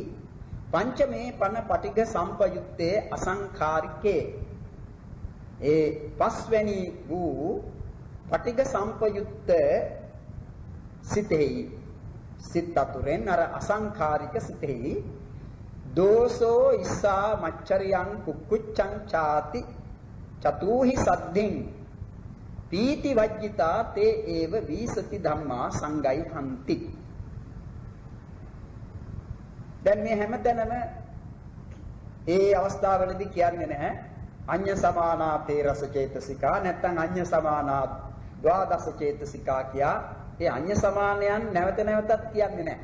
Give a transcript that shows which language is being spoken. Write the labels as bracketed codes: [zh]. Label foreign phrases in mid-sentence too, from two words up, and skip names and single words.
[pi] පංචමේ පන පටිඝ සම්පයුත්තේ අසංඛාරිකේ. [si] ඒ පස්වැනි වූ පටිඝ සම්පයුත්ත සිතෙහි සිත අතුරෙන් අර අසංඛාරික සිතෙහි [pi] දෝසෝ ඉස්සා මච්චරියං කුක්කුච්ඡං ചാති චතුහි සද්ධින් පීති වජ්ජිතා තේ ඒව වීසති ධම්මා සංගයි හන්ති. [si] දැන් මේ හැමතැනම ඒ අවස්ථාවවලදී කියන්නේ නැහැ [pi] අඤ්ඤ සමානා තේරස චේතසිකා [si] නැත්නම් [pi] අඤ්ඤ සමානා ද්වාදස චේතසිකා [si] කියා ඒ අඤ්ඤ සමානයන් නැවත නැවතත් කියන්නේ නැහැ.